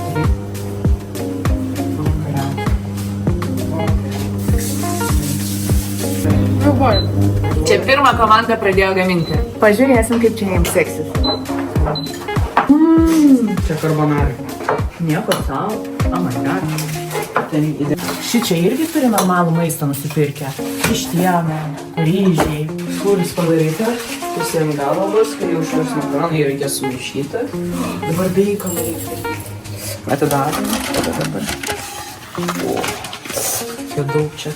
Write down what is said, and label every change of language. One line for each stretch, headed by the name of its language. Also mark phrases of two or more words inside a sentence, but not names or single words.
Lithuanian: Čia pirmą komandą pradėjo gaminti. Pažiūrėsim, kaip čia jiems seksis. Čia karbonarai. Nieko savo.
English: Oh my god.
Lithuanian: Šičia irgi turi normalų maistą nusipirkę. Vištiena, ryžiai. Sūris padaryti. Pusėm galo bus, kai jau šios makaronai reikės sumaišyti. Dabar beikoną reikia. Atidarom. Dabar. O. Čia daug čia.